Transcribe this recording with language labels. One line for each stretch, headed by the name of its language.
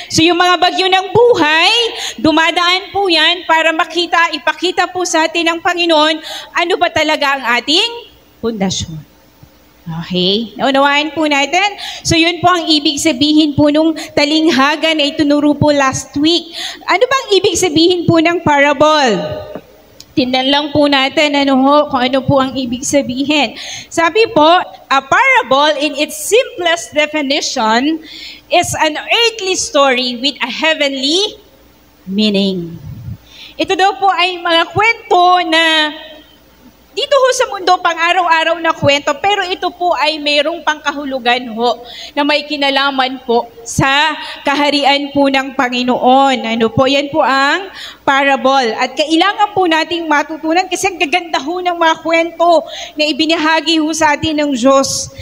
Filipino: So yung mga bagyo ng buhay, dumadaan po yan para ipakita po sa atin ng Panginoon, ano ba talaga ang ating pundasyon. Okay? Naunawaan po natin. So yun po ang ibig sabihin po nung talinghaga na itunuro po last week. Ano bang ibig sabihin po ng parable? Tingnan lang po natin kung ano po ang ibig sabihin. Sabi po,
English: a parable in its simplest definition is an earthly story with a heavenly meaning.
Filipino: Ito daw po ay mga kwento na dito ho sa mundo, pang araw-araw na kwento, pero ito po ay mayroong pangkahulugan ho na may kinalaman po sa kaharian po ng Panginoon. Ano po, yan po ang parable. At kailangan po nating matutunan kasi ang gaganda ho ng mga kwento na ibinahagi ho sa atin ng Diyos.